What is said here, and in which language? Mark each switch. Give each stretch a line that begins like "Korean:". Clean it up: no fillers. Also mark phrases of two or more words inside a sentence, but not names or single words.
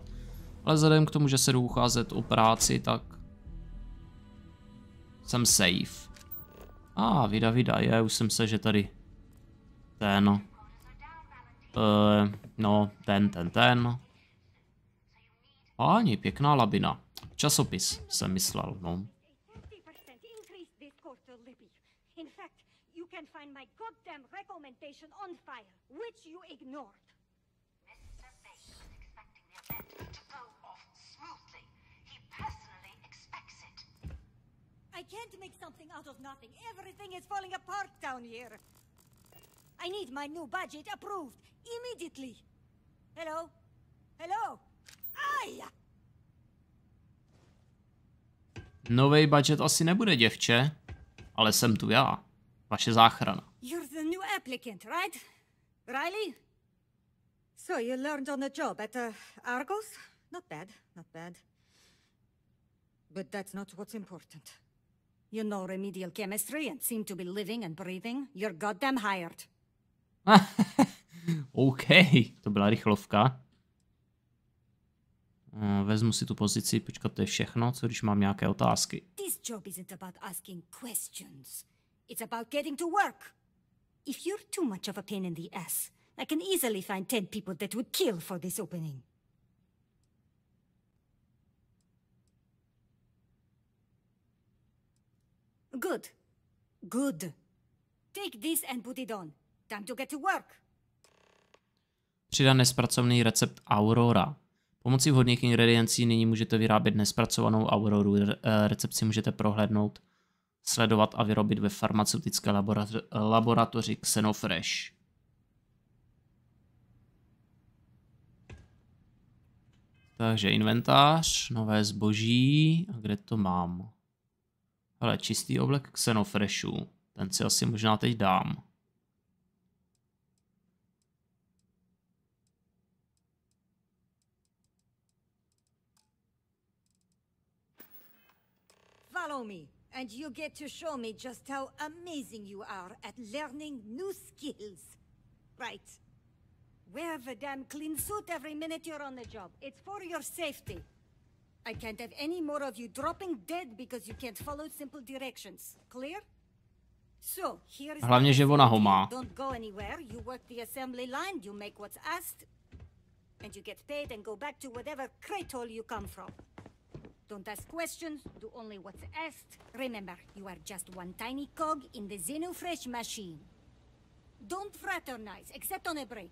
Czech: Ale vzhledem k tomu, že se jdu ucházet o práci, tak jsem safe. Vida, už jsem se, že tady ten. No, ten. Páni, pěkná labina. Časopis jsem myslel, no.
English: In fact, you can find my goddamn recommendation on file, which you ignored. Mr. Bay is expecting the event to go off smoothly. He personally expects it. I can't make something out of nothing. Everything is falling apart down here. I need my new budget approved immediately. Hello? Hello?
Czech: Aj! Nový budget asi nebude, děvče. Ale jsem tu já. Vaše záchrana.
English: You're the new applicant, right? Riley? So you learned on the job at Argos? Not bad, not bad. But that's not what's important. You know remedial chemistry and seem to be living and breathing. You're goddamn hired.
Czech: OK, to byla rychlovka. Vezmu si tu pozici, počkat, to je všechno, co když mám nějaké otázky.
English: This job isn't about asking questions. It's about getting to work. If you're too much of a pain in the ass, I can easily find 10 people that would kill for this opening. Good. Good. Take this and put it on. Time to get to work.
Czech: Přidat nespracovaný recept Aurora. Pomocí vhodných ingrediencí nyní můžete vyrábět nespracovanou Auroru. Recept si můžete prohlédnout, sledovat a vyrobit ve farmaceutické laboratoři Xenofresh. Takže inventář, nové zboží. A kde to mám? Hele, čistý oblek Xenofreshu. Ten si asi možná teď dám.
English: Follow me, and you get to show me just how amazing you are at learning new skills. Right. Wear the damn clean suit every minute you're on the job. It's for your safety. I can't have any more of you dropping dead because you can't follow simple directions. Clear? So, here's
Czech: Hlavně, že ona ho má.
English: Don't go anywhere. You work the assembly line, you make what's asked, and you get paid and go back to whatever crate hole you come from. Don't ask questions, do only what's asked. Remember, you are just one tiny cog in the Xenofresh machine. Don't fraternize, except on a break.